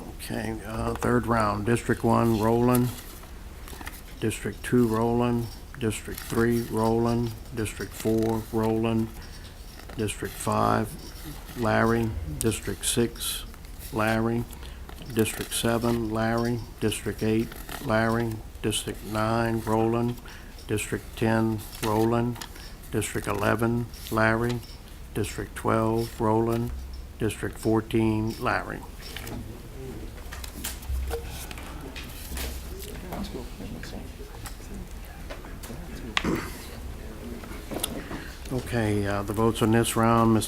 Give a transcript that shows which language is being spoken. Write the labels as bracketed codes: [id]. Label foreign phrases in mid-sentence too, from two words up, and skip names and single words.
[en] Okay, third round, District 1, Roland. District 2, Roland. District 3, Roland. District 4, Roland. District 5, Larry. District 6, Larry. District 7, Larry. District 8, Larry. District 9, Roland. District 10, Roland. District 11, Larry. District 12, Roland. District 14, Larry. Okay, the votes on this round, Mr.